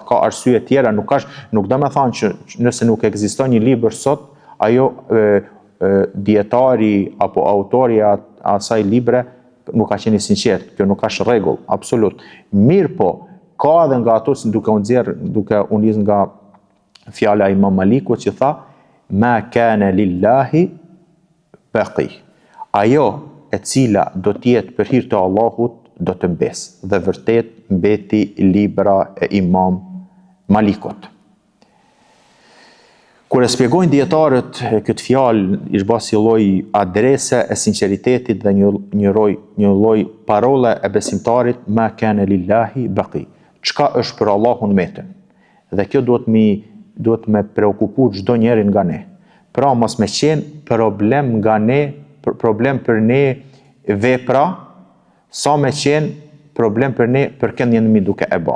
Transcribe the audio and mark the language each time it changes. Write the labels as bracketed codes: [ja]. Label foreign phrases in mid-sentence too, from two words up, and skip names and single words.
[sq] Ka arsye tjera, nuk do të thonë që nëse nuk ekziston një libër sot, ajo dietari apo autori i asaj libre nuk ka qenë i sinqert. Kjo nuk është rregull, absolut. Mirë po, ka edhe nga ato, duke u nis nga fjala e Imam Malikut që tha, [ar] ma kana lillahi baqi. [sq] Ajo e cila do të jetë për hir të Allahut do të mbes. Dhe vërtet mbeti libra e Imam Malikut. Kur e shpjegojnë dietarët këtë fjalë, është bërë si lloj adrese e sinqeritetit dhe një lloj parole e besimtarit, [ar] ma kana lillahi baqi. [sq] Çka është për Allahun mbetën. Dhe kjo duhet me preokupu çdo njeri nga ne. Pra mos me qenë problem nga ne, problem për ne vepra, sa me qenë problem për ne për kënd jemi duke e bë.